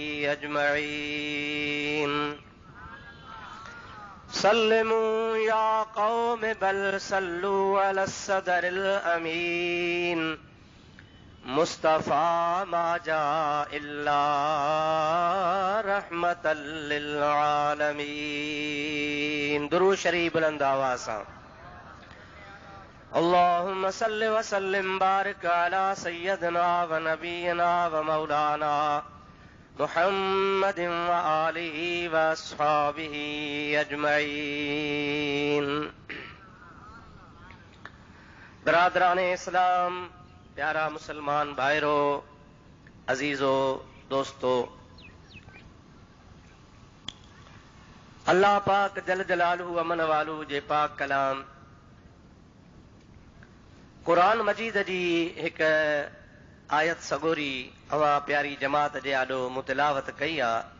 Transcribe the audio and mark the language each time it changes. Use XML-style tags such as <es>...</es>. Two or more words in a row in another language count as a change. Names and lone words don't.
<ar>أجمعين سلموا يا قوم بل صلوا على الصدر الأمين مصطفى ما جاء إلا رحمة للعالمين.</ar> <sd>दुरूद शरीफ बुलंद आवाज़ सां।</sd> <ar>اللهم صل وسلم بارك على سيدنا ونبينا ومولانا محمد وآله وأصحابه أجمعين.</ar> <sd>बरादरान इस्लाम, प्यारा मुसलमान भाइरो, अजीजो, दोस्तों, अल्लाह पाक</sd> <ar>جل جلاله</ar> <sd>अमन वालू जे पाक कलाम कुरान मजीद जी एक आयत सगोरी अवां प्यारी जमात जे आॾो मुतिलावत कई आ,</sd>